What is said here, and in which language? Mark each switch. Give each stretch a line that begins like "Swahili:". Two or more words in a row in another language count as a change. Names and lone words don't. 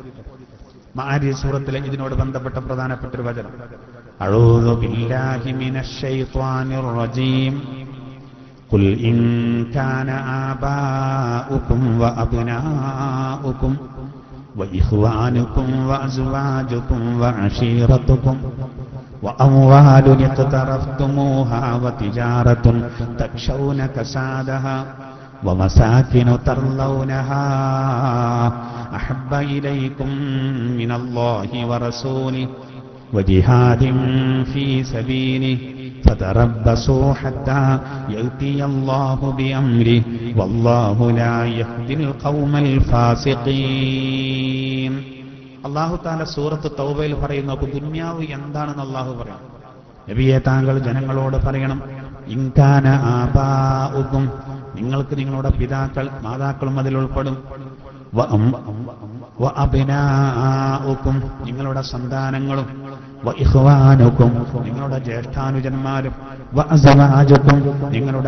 Malayalam: മആരിജ് സൂറത്തിലെ ഇതിനോട് ബന്ധപ്പെട്ട പ്രധാനപ്പെട്ട ഒരു വചനം.
Arabic: أعوذ بالله من الشيطان الرجيم قل إن كان آباؤكم وأبناؤكم وإخوانكم وأزواجكم وعشيرتكم وأموال اقترفتموها وتجارة تخشون كسادها ومساكن ترضونها أحب إليكم من الله ورسوله وجهاد في سبيله فتربصوا حتى يأتي الله بأمره والله لا يهدي القوم الفاسقين.
Malayalam: അള്ളാഹു താല സൂറത്ത് തൗബയിൽ പറയുന്നു. അപ്പൊ ദുന്യാവ് എന്താണെന്ന് അള്ളാഹു പറയും. നബിയെ, താങ്കൾ ജനങ്ങളോട് പറയണം,
Arabic: إن كان آباؤكم,
Malayalam: നിങ്ങൾക്ക് നിങ്ങളുടെ പിതാക്കൾ മാതാക്കളും അതിൽ ഉൾപ്പെടും, വഅബ്നാഉകും നിങ്ങളുടെ സന്താനങ്ങളും, വഇഖ്വാനുക്കും നിങ്ങളുടെ ജ്യേഷ്ഠാനുജന്മാരും വഅസ്വാജുക്കും നിങ്ങളുടെ